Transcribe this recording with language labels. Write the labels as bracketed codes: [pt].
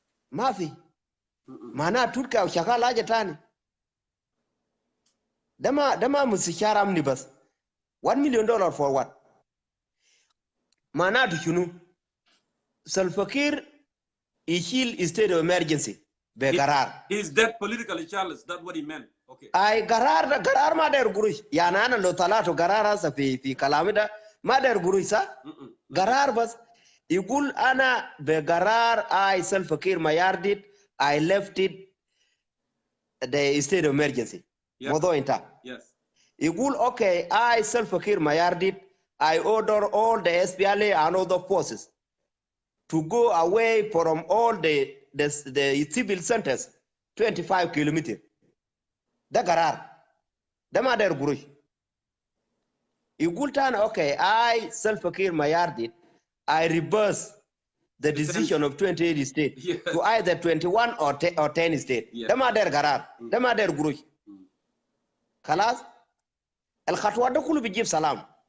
[ar] ما في معناها تركيا وشغال حاجه ثاني ده ما مستشار امني بس $1 مليون [en] for what [ar] معناته شنو سلفكير يشيل [en] state of emergency [ar] بقرار. [en] He's dead politically Charles that's what he meant. Okay. [ar] اي قرار ما داير قروش يعني انا لو طلعت قرار هسه في كلامي ده ما داير قروش صح؟ قرار بس يقول انا بقرار اي سلفكير ما يردد [en] I left it the state of emergency. [ar] موضوع انتهى. [en] Yes. [ar] يقول [en] okay I Salva Kiir ما يردد I order all the SPLA and other forces to go away from all the civil centers 25 kilometers. [ar] ده قرار ده ما داير قروش. يقول تاني [en] okay I Salva Kiir ما يردد I reverse the decision of 28 states to either 21 or 10 states. [ar] ده ما داير قرار ده ما داير قروش. خلاص الخطوات ده كله بيجيب سلام.